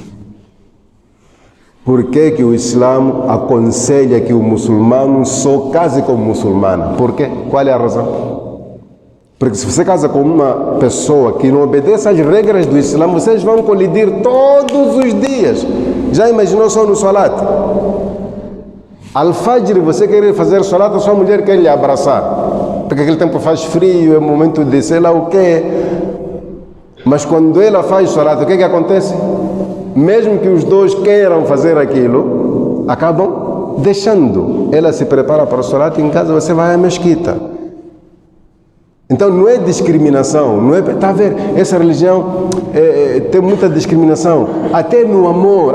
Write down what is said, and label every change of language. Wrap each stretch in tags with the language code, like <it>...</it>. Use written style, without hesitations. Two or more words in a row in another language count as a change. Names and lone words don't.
<pt>Por que que o Islã aconselha que o muçulmano só case com muçulmana? Por quê? Qual é a razão? Porque se você casa com uma pessoa que não obedece às regras do Islã, vocês vão colidir todos os dias. Já imaginou só no salat? Al-Fajr, você quer fazer salat, a sua mulher quer lhe abraçar. Porque aquele tempo faz frio, é momento de sei lá o quê. Mas quando ela faz salat, o que que acontece? Mesmo que os dois queiram fazer aquilo, acabam deixando. Ela se prepara para o salat, em casa você vai à mesquita. Então não é discriminação, não é, tá a ver, essa religião tem muita discriminação, até no amor.</pt>